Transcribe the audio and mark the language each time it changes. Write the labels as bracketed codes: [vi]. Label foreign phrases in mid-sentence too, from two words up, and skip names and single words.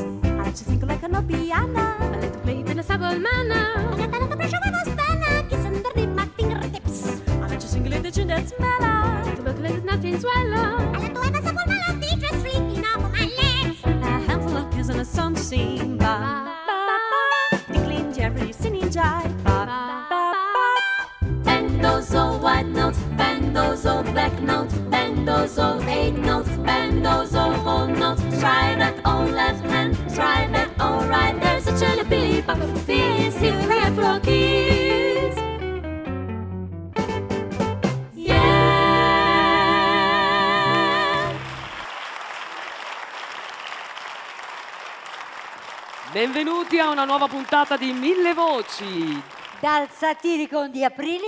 [en] I like to think like a piano. I like to play it in a subtle manner. I like to pressure with a spanner, kiss underneath my fingertips. I like to sing a little tune that's mellow. I like to work like it's nothing swallow. I like to have a simple melody just sleeping off of my legs. A handful of keys and a song to sing. Ba ba ba, tinkling Jerry singing jive. Ba ba ba. Bend those old white notes, bend those old black notes, bend those old 8 notes, bend those old whole notes. Try that old left hand, try that old right. There's a chilly billy, powerful feeling, still there for keys. [it] Benvenuti a una nuova puntata di Mille Voci. Dal Satiricon di Aprilia.